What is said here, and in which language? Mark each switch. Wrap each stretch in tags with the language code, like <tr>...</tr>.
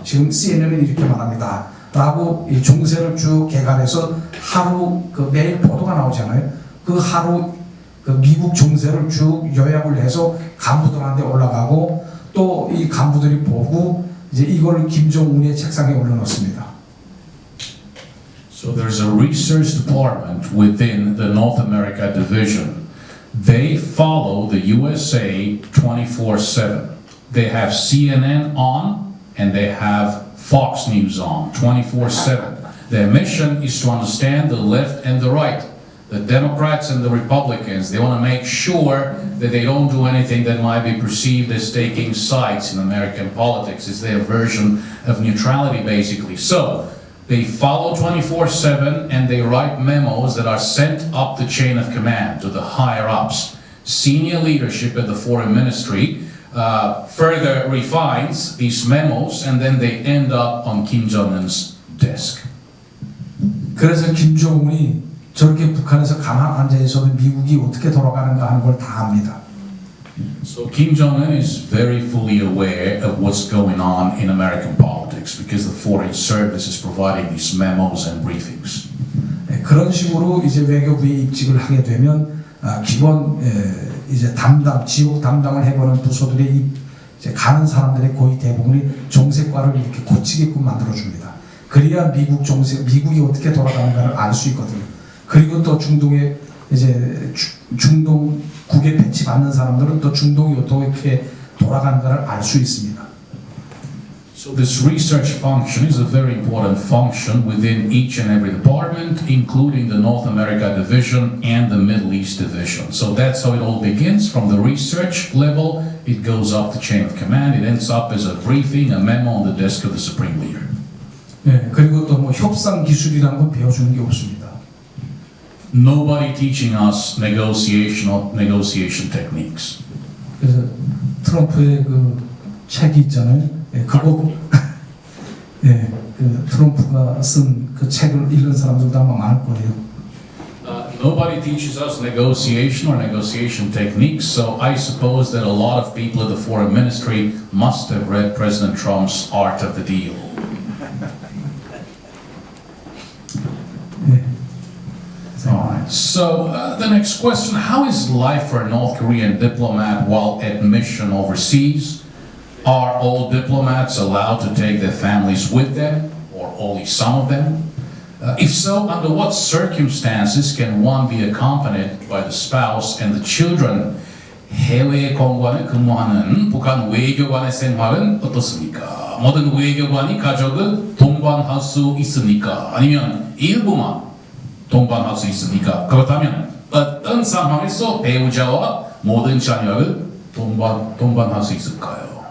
<ko>지금 CNN은 이렇게 말합니다. 라고 이 종세를 쭉 개관해서 하루 그 매일 보도가 나오잖아요. 그 하루 그 미국 종세를 쭉 요약을 해서 간부들한테 올라가고 또 이 간부들이 보고 이제 이걸 김정은의 책상에 올려놓습니다.</ko> <en>So there's a research department within the North America division. They follow the USA 24/7. They have CNN on and they have Fox News on 24/7. Their mission is to understand the left and the right, the Democrats and the Republicans. They want to make sure that they don't do anything that might be perceived as taking sides in American politics. It's their version of neutrality, basically. So they follow 24/7 and they write memos that are sent up the chain of command to the higher ups. Senior leadership at the foreign ministry further refines these memos and then they end up on Kim Jong-un's desk.</en> <ko>그래서 김정은이 저렇게 북한에서 가만 앉아 있어도 미국이 어떻게 돌아가는가 하는 걸 다 압니다.</ko> <en>So Kim Jong-un is very fully aware of what's going on in American politics because the Foreign Service is providing these memos and briefings.</en> <ko>그런 식으로 이제 외교부에 입직을 하게 되면 기본 이제 지역 담당을 해보는 부서들의 이제 가는 사람들의 거의 대부분이 정세과를 이렇게 고치게끔 만들어 줍니다. 그래야 미국이 어떻게 돌아가는가를 알 수 있거든요. 그리고 또 중동에 이제 중동국에 배치받는 사람들은 또 중동이 어떻게 돌아가는가를 알 수 있습니다.</ko> <en>So this research function is a very important function within each and every department, including the North America division and the Middle East division. So that's how it all begins. From the research level, it goes up the chain of command. It ends up as a briefing, a memo on the desk of the Supreme Leader.</en> <ko>네, 그리고 또 뭐 협상 기술이라는 건 배워주는 게 없습니다.</ko> <en>Nobody teaching us negotiation techniques.</en> <ko>그래서 트럼프의 그 책이 있잖아요. 예, 그거 예, 그 트럼프가 쓴 그 책을 읽은 사람들도 아마 많을 거예요.</ko> <en>Nobody teaches us negotiation or negotiation techniques, so I suppose that a lot of people at the Foreign Ministry must have read President Trump's Art of the Deal.</en> <ko>예.</ko> <en>Alright, so the next question, how is life for a North Korean diplomat while at mission overseas? Are all diplomats allowed to take their families with them, or only some of them? If so, under what circumstances can one be accompanied by the spouse and the children?</en> <ko>해외 공관에 근무하는 북한 외교관의 생활은 어떻습니까? 모든 외교관이 가족을 동반할 수 있습니까? 아니면 일부만 동반할 수 있습니까? 그렇다면 어떤 상황에서 배우자와 모든 자녀를 동반할 수 있을까요?</ko>